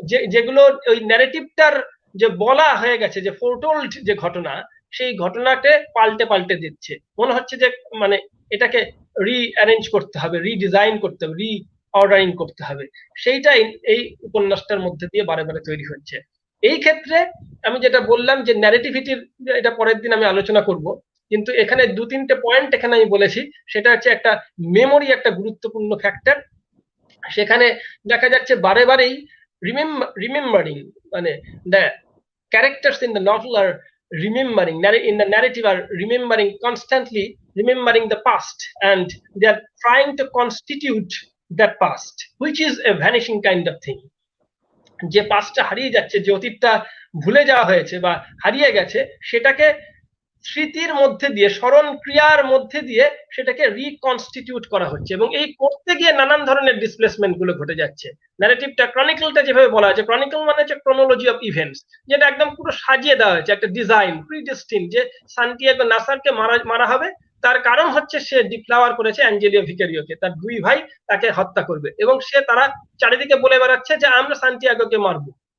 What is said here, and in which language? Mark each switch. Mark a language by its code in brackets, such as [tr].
[bn] যেগুলো ওই ন্যারেটিভটার যে বলা হয়ে গেছে, যে ফোরটোল্ড যে ঘটনা, সেই ঘটনাকে পাল্টে পাল্টে দিচ্ছে, মনে হচ্ছে যে মানে এটাকে রিঅ্যারেঞ্জ করতে হবে, রিডিজাইন করতে হবে, রিঅর্ডারিং করতে হবে, সেইটাই এই উপন্যাসটার মধ্যে দিয়ে বারে বারে তৈরি হচ্ছে। এই ক্ষেত্রে আমি যেটা বললাম যে ন্যারেটিভিটির, এটা পরের দিন আমি আলোচনা করব, কিন্তু এখানে 2-3টে পয়েন্ট এখানে আমি বলেছি, সেটা হচ্ছে একটা মেমোরি একটা গুরুত্বপূর্ণ ফ্যাক্টর। সেখানে দেখা যাচ্ছে বারে বারেই রিমেম্বারিং, মানে [en] The characters in the novel are remembering, in the narrative are remembering, constantly remembering the past, and they are trying to constitute that past, which is a vanishing kind of thing. [bn] যে পাস্টটা হারিয়ে যাচ্ছে, যে অতীতটা ভুলে যাওয়া হয়েছে বা হারিয়ে গেছে, সেটাকে স্মৃতির মধ্যে দিয়ে, স্মরণ ক্রিয়ার মধ্যে দিয়ে সেটাকে রিকনস্টিটিউট করা হচ্ছে, এবং এই করতে গিয়ে নানান ধরনের ডিসপ্লেসমেন্ট গুলো ঘটে যাচ্ছে। ন্যারেটিভটা, ক্রনিকলটা যেভাবে বলা আছে, ক্রনিকল মানে হচ্ছে ক্রোনোলজি অফ ইভেন্টস, যেটা একদম পুরো সাজিয়ে দেওয়া হয়েছে, একটা ডিজাইন প্রিডেস্টিন, যে সান্টিয়াগো নাসারকে মারা হবে, তার কারণ হচ্ছে সে ডিফ্লাওয়ার করেছে অ্যাঞ্জেলিও ভিকারিওকে, তার দুই ভাই তাকে হত্যা করবে, এবং সে তারা চারিদিকে বলে বেড়াচ্ছে যে আমরা সান্টিয়াগোকে মারবো।